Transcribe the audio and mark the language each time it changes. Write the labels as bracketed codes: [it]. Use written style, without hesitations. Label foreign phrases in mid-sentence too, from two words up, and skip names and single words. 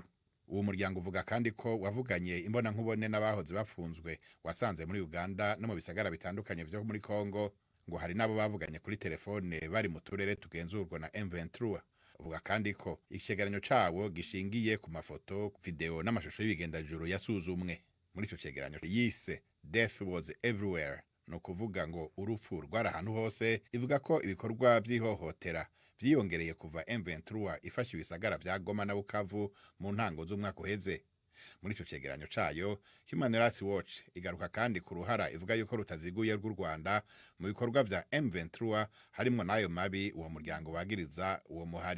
[rn] Uwo muryango uvuga kandi ko wavuganye imbona nkubone n'abahoze bafunzwe wasanze muri Uganda no mu bisagara bitandukanye vyo muri Kongo, ngo hari nabo bavuganye kuri telefone bari mu turere tugenzurwa na M23. Uvuga kandi ko icegeranyo cabo gishingiye ku mafoto, video n'amashusho y'ibigendajuru yasuzumwe. Muri ico cegeranyo yise [en] Death was everywhere, [rn] no kuvuga ngo urupfu rwari ahantu hose. Ivuga ko ibikorwa by'ihohotera byiyongereye kuva M23 ifashe ibisagara vya Goma na Bukavu mu ntango z'umwaka uheze. Muri ico cegeranyo cayo, Human Rights Watch igaruka kandi ku ruhara ivuga yuko rutaziguye rw'u Rwanda mu bikorwa vya M23 harimwo nayo mabi uwo muryango wagiriza uwo muhari.